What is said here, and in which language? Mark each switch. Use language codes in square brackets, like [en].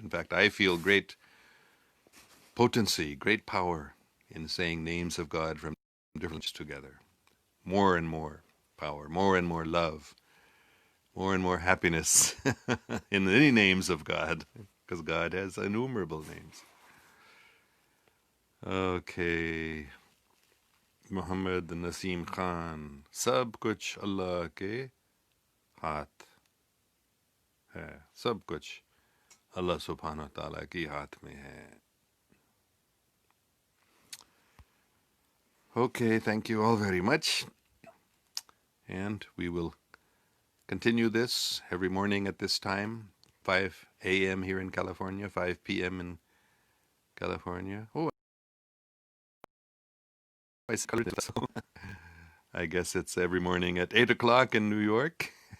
[en] In fact, I feel great potency, great power in saying names of God from different together. More and more power, more and more love, more and more happiness in any names of God, because God has innumerable names. Okay. [hi] Muhammad Naseem Khan, सब कुछ अल्लाह के हाथ है, सब कुछ अल्लाह सुब्हानहू तआला के हाथ में है. [en] Okay, thank you all very much. And we will continue this every morning at this time, 5 a.m. here in California, 5 p.m. in California. Oh, I guess it's every morning at 8 o'clock in New York.